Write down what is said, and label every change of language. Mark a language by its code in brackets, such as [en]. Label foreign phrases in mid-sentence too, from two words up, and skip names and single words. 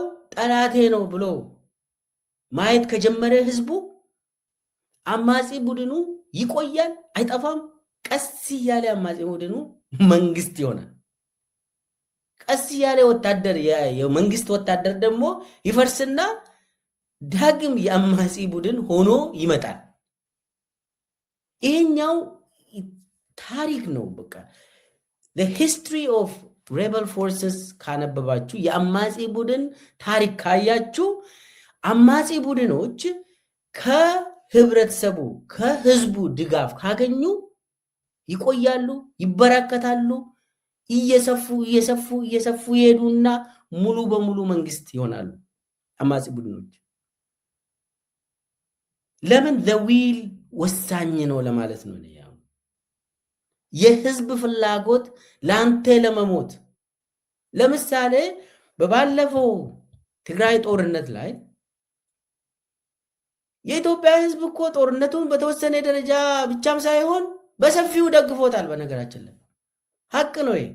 [am] ጠላቴ ነው ብሎ ማየት ከጀመረ ህዝቡ አማጺ ቡድኑ ይቆያል፣ አይጠፋም። ቀስ እያለ አማጺ ቡድኑ መንግስት ይሆናል። ቀስ እያለ ወታደር የመንግስት ወታደር ደግሞ ይፈርስና ዳግም የአማጺ ቡድን ሆኖ ይመጣል። ይሄኛው ታሪክ ነው። በቃ [en] the history of rebel forces [am] ካነበባችሁ የአማጺ ቡድን ታሪክ ካያችሁ አማጺ ቡድኖች ከህብረተሰቡ ከህዝቡ ድጋፍ ካገኙ ይቆያሉ፣ ይበራከታሉ፣ እየሰፉ ይሄዱና ሙሉ በሙሉ መንግስት ይሆናሉ አማጺ ቡድኖች። ለምን [en] the will [am] ወሳኝ ነው ለማለት ነው። የህዝብ ፍላጎት ላንተ ለመሞት ለምሳሌ በባለፈው ትግራይ ጦርነት ላይ የኢትዮጵያ ህዝብ እኮ ጦርነቱን በተወሰነ ደረጃ ብቻም ሳይሆን በሰፊው ደግፎታል። በነገራችን ላይ ሀቅ ነው።